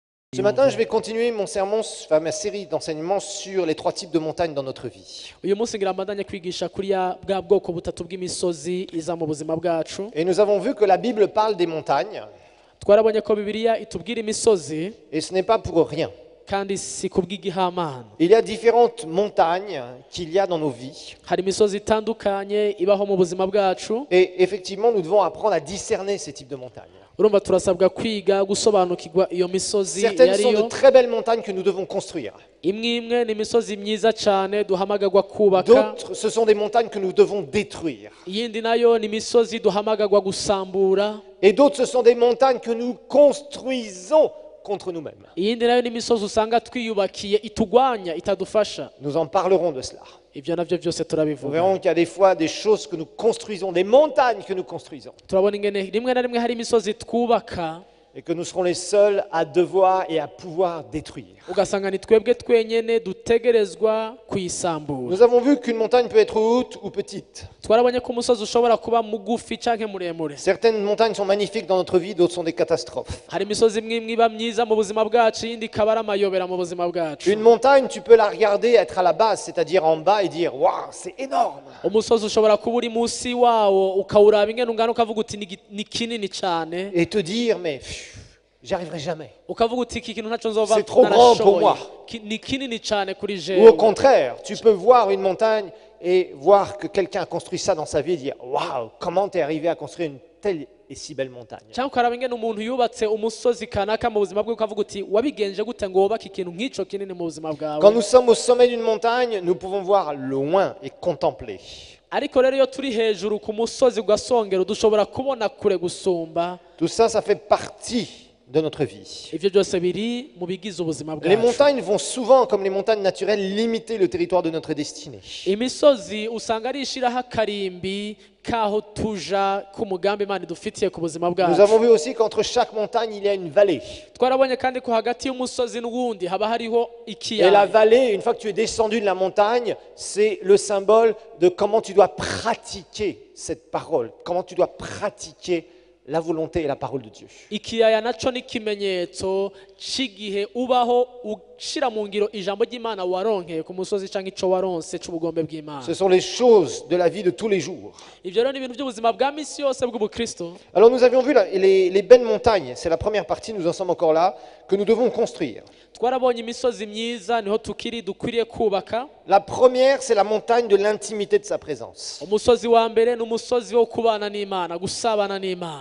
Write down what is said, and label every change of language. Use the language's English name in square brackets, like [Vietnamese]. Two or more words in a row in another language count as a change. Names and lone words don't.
[French] Ce matin, je vais continuer mon sermon, enfin, ma série d'enseignements sur les 3 types de montagnes dans notre vie. [Rundi] uyu munsi ngira mbandanye kwigisha kuri bwa bwoko butatu bw'imisozi iza mu buzima bwacu. [French] Et nous avons vu que la Bible parle des montagnes, [Rundi] Twarabonye ko Bibiliya itubwira imisozi [French] et ce n'est pas pour rien. [Rundi] kandi si kubw'igihamana. [French] Il y a différentes montagnes qu'il y a dans nos vies. [Rundi] Hari imisozi itandukanye ibaho mu buzima bwacu. [French] Et effectivement, nous devons apprendre à discerner ces types de montagnes. [Rundi] Urumva turasabwa kwiga gusobanukirwa iyo misozi [French] Certaines sont de [Rundi] yariyo. [French] très belles montagnes que nous devons construire. [Rundi] Imwe imwe ni imisozi myiza cyane duhamagagwa kubaka. [French] D'autres, ce sont des montagnes que nous devons détruire. [Rundi] Iyindi nayo ni imisozi duhamagagwa gusambura. [French] Et d'autres, ce sont des montagnes que nous construisons contre nous-mêmes. [Rundi] Iyindi nayo ni imisozi usanga twiyubakiye itugwanya itadufasha. [French] Nous en parlerons de cela. [Rundi] Ibyo navyo byose [French] Nous [Rundi] turabivuga. [French] verrons qu'il y a des fois des choses que nous construisons, des montagnes que nous construisons, [Rundi] Turabona ingene rimwe na rimwe hari imisozi twubaka [French] et que nous serons les seuls à devoir et à pouvoir détruire. [Rundi] ugasanga ni twebwe twenyene dutegerezwa kuyisambura. [French] Nous avons vu qu'une montagne peut être haute ou petite. [Rundi] Twarabonye ko umusozi ushobora kuba mugufi canke muremure. [French] Certaines montagnes sont magnifiques dans notre vie, d'autres sont des catastrophes. [Rundi] Hari imisozi imwe imwe iba myiza mu buzima bwacu, iyindi ikaba ari amayobera mu buzima bwacu. [French] Une montagne, tu peux la regarder, être à la base, c'est-à-dire en bas, et dire « Waouh, c'est énorme !» [Rundi] Umusozi ushobora kuba uri munsi wawo ukawuraba ingene ungana ukavuga uti ni kinini cane, [French] et te dire « Mais j'y arriverai jamais. [Rundi] ukavuga uti iki kintu ntaco nzova [French] C'est trop grand pour moi. [Rundi] Ni kinini cane kuri » [French] Ou au [Rundi] jewe. [French] contraire, tu peux voir une montagne et voir que quelqu'un a construit ça dans sa vie et dire « Waouh, comment t'es arrivé à construire une telle et si belle montagne ?» [Rundi] Cyangwa ukaraba ingene umuntu yubatse umusozi kanaka mu buzima bwe ukavuga uti wabigenje gute ngo wubake ikintu nk'ico kinini mu buzima [French] Quand [Rundi] bwawe. [French] nous sommes au sommet d'une montagne, nous pouvons voir loin et contempler. [Rundi] Ariko rero iyo turi hejuru ku musozi ugasongera dushobora kubona kure gusumba. [French] Tout ça, ça fait partie de notre vie. [Rundi] Ivyo byose biri mu bigize ubuzima [French] Les [Rundi] bwacu. [French] montagnes vont souvent, comme les montagnes naturelles, limiter le territoire de notre destinée. [Rundi] Imisozi usanga ari ishiraho akarimbi kaho tuja ku mugambi Imana idufitiye ku buzima [French] Nous [Rundi] bwacu. [French] avons vu aussi qu'entre chaque montagne, il y a une vallée. [Rundi] Twarabonye kandi ko hagati y'umusozi n'uwundi haba hariho [French] Et la [Rundi] ikiyaya. [French] vallée, une fois que tu es descendu de la montagne, c'est le symbole de comment tu dois pratiquer cette parole, comment tu dois pratiquer la volonté et la parole de Dieu. [Rundi] Ikiyaya naco ni ikimenyetso c'igihe ubaho ushira mu ngiro ijambo ry'Imana waronkeye ku musozi canke ico waronse c'ubugombe bw'Imana. [French] Ce sont les choses de la vie de tous les jours. [Rundi] Ivyo rero ni ibintu by'ubuzima bwa misi yose bw'ubukristo. [French] Alors nous avions vu les belles montagnes, c'est la première partie, nous en sommes encore là, que nous devons construire. [Rundi] Twarabonye imisozi myiza niho tukiri dukwiriye kubaka. [French] La première, c'est la montagne de l'intimité de sa présence. [Rundi] Umusozi wa mbere ni umusozi wo kubana n'Imana, gusabana n'Imana.